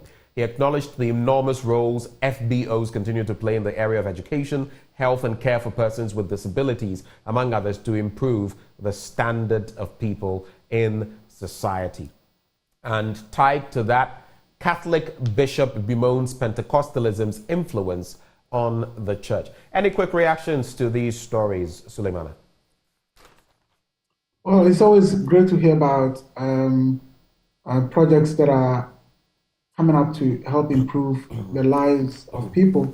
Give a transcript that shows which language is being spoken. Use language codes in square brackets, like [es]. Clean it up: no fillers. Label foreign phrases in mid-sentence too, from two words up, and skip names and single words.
[en] He acknowledged the enormous roles FBOs continue to play in the area of education, health and care for persons with disabilities, among others, to improve the standard of people in society. And tied to that, Catholic bishop bemoans Pentecostalism's influence on the church. Any quick reactions to these stories, Suleimana? Well, it's always great to hear about projects that are coming up to help improve the lives of people.